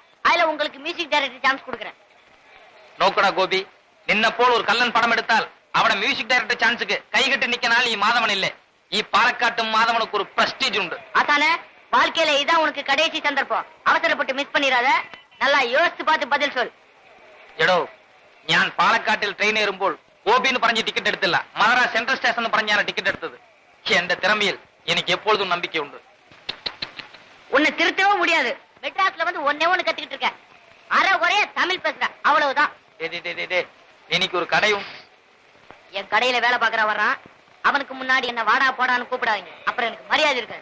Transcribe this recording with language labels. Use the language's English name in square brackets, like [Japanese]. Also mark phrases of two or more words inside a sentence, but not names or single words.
[Tamil] அதுல உங்களுக்கு [English] music director chance [Tamil] கொடுக்குறேன். [Malayalam] നോക്കടാ ഗോപി, നിന്ന പോൽ ഒരു കല്ലൻ പടം എടുത്താൽ അവട [English] music director [Malayalam] ചാൻസുക്ക് കൈകട്ടി നിക്കനാൽ മാധവൻ ഇല്ല. പാലക്കാട്ട് മാധവന് ഒരു പ്രസ്റ്റീജ് ഉണ്ട്. [Tamil] ஆசானே, வாழ்க்கையில இதான் உனக்கு கடைசி சந்தர்ப்பம். அவசரப்பட்டு மிஸ் பண்ணிராத. நல்லா யோசிச்சு பார்த்து பதில் சொல். [Malayalam] എടോ, ഞാൻ പാലക്കാട്ടിൽ ട്രെയിൻ ഏറുമ്പോൾ ഗോപിന്ന് പറഞ്ഞ് ടിക്കറ്റ് എടുത്തില്ല, മദ്രാസ് സെൻട്രൽ സ്റ്റേഷൻ പറഞ്ഞാണ് ടിക്കറ്റ് എടുത്തത്. [Tamil] എന്റെ திறமையில் எனக்கு எப்பொழுதும் நம்பிக்கை உண்டு. உன்னை திருத்தவும் முடியாது. மெட்ராஸ்ல வந்து ஒண்ணு கத்துக்கிட்டு இருக்க. அரை குறைய தமிழ் பேசுற, அவ்வளவுதான். எனக்கு ஒரு கடையும். என் கடையில வேலை பாக்குற வர்றான். அவனுக்கு முன்னாடி என்ன வாடா போடான்னு கூப்பிடாதீங்க, அப்புறம் எனக்கு மரியாதை இருக்காது.